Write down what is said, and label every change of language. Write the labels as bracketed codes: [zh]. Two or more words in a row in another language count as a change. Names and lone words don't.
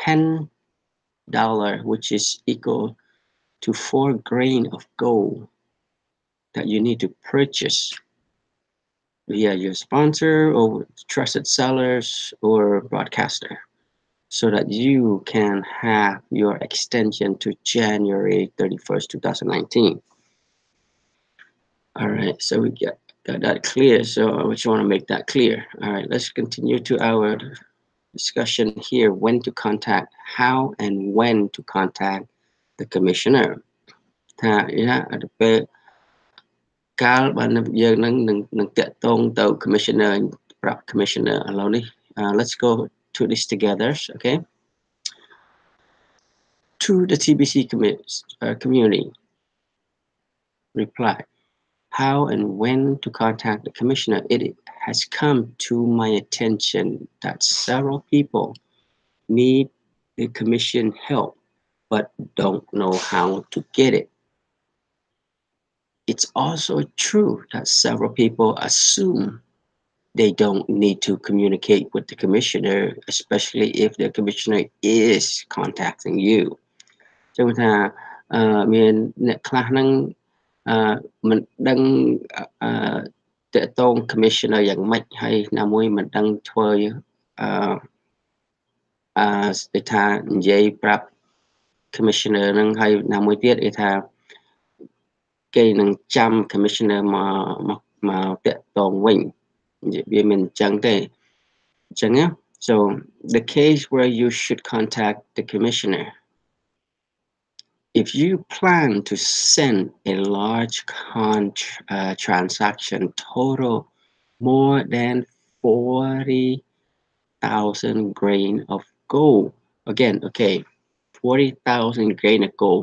[en] $10, which is equal to 4 grain of gold that you need to purchase via your sponsor or trusted sellers or broadcaster so that you can have your extension to January 31st, 2019. All right, so we got that clear. So I just want to make that clear. All right, let's continue to our discussion here. When to contact, how and when to contact the commissioner. [km] ថាទៅពេលកាលបើយើងនឹងតាក់ទងទៅ commissioner ប្រាប់ commissioner ឥឡូវនេះ [en] let's go to this together, okay? To the TBC community, reply. How and when to contact the commissioner. It has come to my attention that several people need the commission help but don't know how to get it. It's also true that several people assume they don't need to communicate with the commissioner, especially if the commissioner is contacting you. [km] ចឹងថាមានអ្នកខ្លះហ្នឹងមិនដឹងតកតង commissioner យ៉ាងម៉េចហើយណាមួយមិនដឹងធ្វើ គេថានិយាយប្រាប់ commissioner ហ្នឹងហើយណាមួយទៀតគេថាគេនឹងចាំ commissioner មកតកតងវិញវាមិនអញ្ចឹងទេអញ្ចឹងណា [en] so the case where you should contact the commissioner. If you plan to send a large transaction total more than 40,000 grain of gold, again, okay, 40,000 grain of gold.